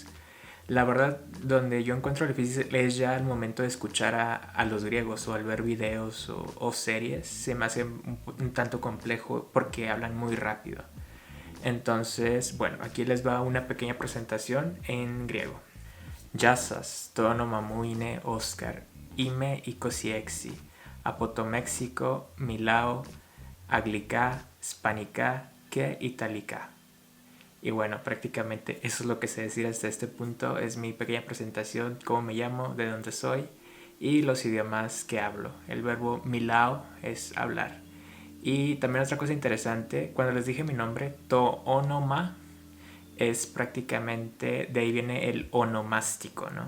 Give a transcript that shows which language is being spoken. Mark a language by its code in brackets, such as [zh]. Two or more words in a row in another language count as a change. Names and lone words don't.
[es] La verdad, donde yo encuentro difícil es ya al momento de escuchar a los griegos, o al ver videos o series. Se me hace un tanto complejo porque hablan muy rápido. Entonces, bueno, aquí les va una pequeña presentación en griego. [el] Yasas, το όνομα μου είναι Όσκαρ. Είμαι 26. Από το Μέξικο μιλάω αγγλικά, ισπανικά και ιταλικά. [es] Y bueno, prácticamente eso es lo que sé decir hasta este punto. Es mi pequeña presentación, cómo me llamo, de dónde soy y los idiomas que hablo. El verbo milao es hablar. Y también otra cosa interesante, cuando les dije mi nombre, [el] το όνομα, [es] es prácticamente, de ahí viene el onomástico, ¿no?